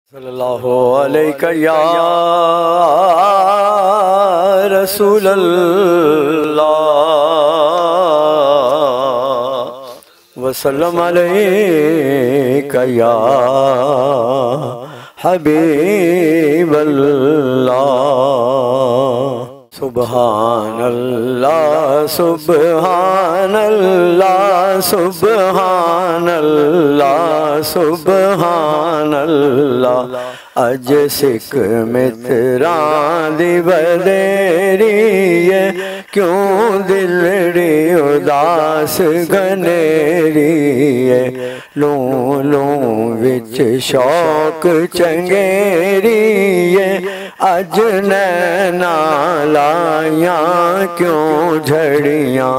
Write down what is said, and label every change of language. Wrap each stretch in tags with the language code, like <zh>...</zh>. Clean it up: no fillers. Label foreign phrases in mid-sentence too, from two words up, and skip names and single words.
<ar>صلى الله عليك يا رسول الله وسلم عليك يا حبيب الله. سبحان الله سبحان الله سبحان الله سبحان الله.</ar> <pa>ਅੱਜ ਸਿੱਕ ਮਿੱਤਰਾਂ ਦੀ ਵਡੇਰੀ ਹੈ, ਕਿਉਂ ਦਿਲੜੀ ਉਦਾਸ ਘਨੇਰੀ ਹੈ। ਲੂੰ ਲੂੰ ਵਿਚ ਸ਼ੌਕ ਚੰਗੇਰੀ ਹੈ, ਅੱਜ ਨੈਣਾਂ ਲਾਈਆਂ ਕਿਉਂ ਝੜੀਆਂ।</pa>